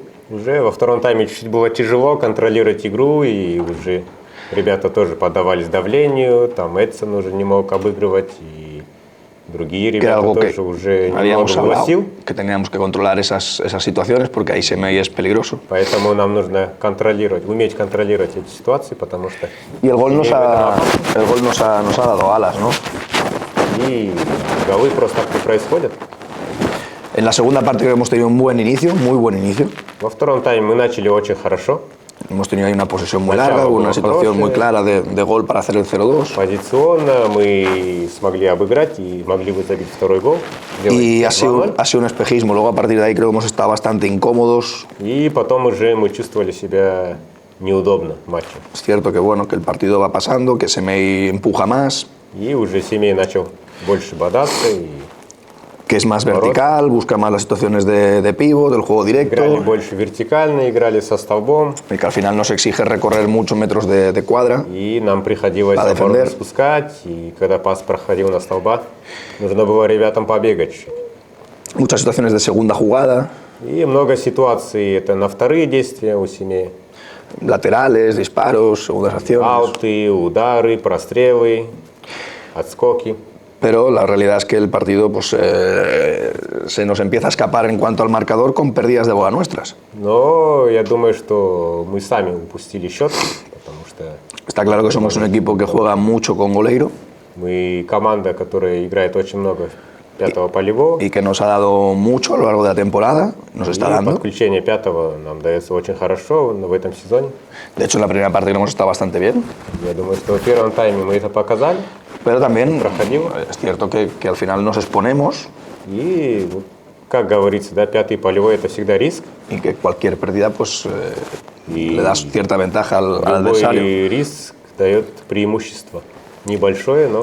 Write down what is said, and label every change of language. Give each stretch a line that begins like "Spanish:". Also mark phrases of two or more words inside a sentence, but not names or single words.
Russian: Уже во втором тайме чуть-чуть было тяжело контролировать игру, и уже ребята тоже поддавались давлению, там Эдсон уже не мог обыгрывать, и другие ребята тоже уже немного было сил.
Spanish: Que teníamos que controlar esas situaciones porque ahí Semei es peligroso.
Russian: Поэтому нам нужно уметь контролировать эти ситуации, потому что...
Spanish: Y el gol nos ha dado alas, ¿no?
Russian: И голы просто так не происходят.
Spanish: En la segunda parte creo que hemos tenido un buen inicio, muy buen inicio.
Russian: Во втором тайме мы начали очень хорошо.
Spanish: Hemos tenido ahí una posesión muy larga, una situación muy clara de gol para hacer el 0-2.
Russian: Позиционно мы смогли обыграть и могли бы забить второй гол.
Spanish: Y ha sido un espejismo. Luego a partir de ahí creo que hemos estado bastante incómodos.
Russian: И потом уже мы чувствовали себя неудобно в матче.
Spanish: Es cierto que bueno, que el partido va pasando, que Semei empuja más.
Russian: И уже Семей начал больше бодаться.
Spanish: Que es más vertical, busca más las situaciones de pívot, del juego directo.
Russian: Играли больше вертикально, играли со столбом.
Spanish: Y que al final nos exige recorrer muchos metros de cuadra.
Russian: И нам приходилось оборону спускать. И когда пас проходил на столба, нужно было ребятам побегать.
Spanish: Muchas situaciones de segunda jugada,
Russian: И много ситуаций это на вторые действия у Семея.
Spanish: laterales, disparos, segundas acciones.
Russian: Ауты, удары, прострелы, отскоки.
Spanish: Pero la realidad es que el partido pues, se nos empieza a escapar en cuanto al marcador con pérdidas de bola nuestras.
Russian: Но я думаю, что мы сами упустили счет, потому что
Spanish: Está claro que somos un equipo que juega mucho con goleiro
Russian: мы команда, которая играет очень много пятого полевого.
Spanish: y que nos ha dado mucho a lo largo de la temporada, nos está
Russian: И
Spanish: dando.
Russian: подключение пятого нам дается очень хорошо в этом сезоне.
Spanish: De hecho, en la primera parte hemos estado bastante bien,
Russian: Я думаю, что в первом тайме мы это показали.
Spanish: pero también
Russian: Проходило.
Spanish: es cierto que al final nos exponemos
Russian: И, как говорится, да, пятый полевой это всегда риск.
Spanish: y que cualquier pérdida pues, Y le das cierta ventaja al adversario.
Russian: Любой риск дает преимущество. Небольшое, но